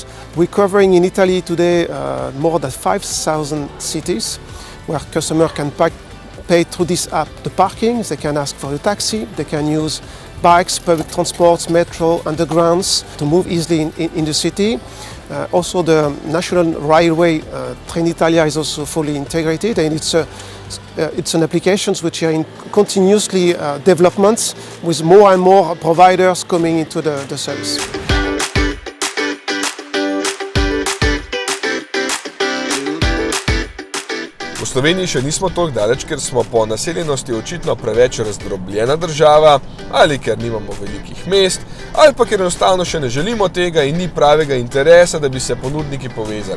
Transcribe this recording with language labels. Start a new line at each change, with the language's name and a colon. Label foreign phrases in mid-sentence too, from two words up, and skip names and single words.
English: We're covering in Italy today more than 5,000 cities where customers can pay through this app the parking, they can ask for a taxi, they can use bikes, public transports, metro, undergrounds to move easily in the city. Also the national railway Trenitalia is also fully integrated, and it's an application which are in continuously developments with more and more providers coming into the service.
Slovenian: V Sloveniji še nismo toliko daleč, ker smo po naseljenosti očitno preveč razdrobljena država, ali ker nimamo velikih mest, ali pa ker enostavno še ne želimo tega in ni pravega interesa, da bi se ponudniki povezali.